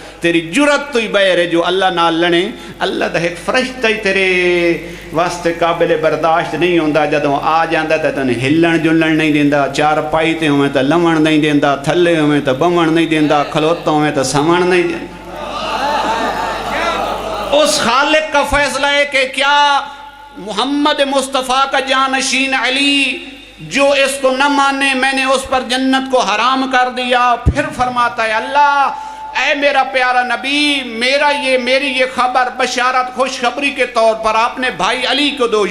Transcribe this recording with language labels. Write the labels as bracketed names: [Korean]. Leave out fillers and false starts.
[Punjabi] تیری جرت تو ہی بیر ہے جو اللہ نال لڑے. اللہ دا ایک فرشتہ ہی تیرے واسطے قابل برداشت نہیں ہوندا. جدوں آ جاندا تے تن ہلن جلن نہیں دیندا، چار پائی تے ہوئے تے لمن نہیں دیندا، تھلے ہوئے تے بمن نہیں دیندا، کھلوتا ہوئے تے سمن نہیں دیندا. [Urdu] اس خالق کا فیصلہ ہے کہ کیا محمد مصطفیٰ کا جانشین علی جو اس کو نہ مانے، میں نے اس پر جنت کو حرام کر دیا. پھر فرماتا ہے اللہ اے میرا پیارا نبی، میری یہ خبر بشارت خوشخبری کے طور پر آپ نے بھائی علی کو دو.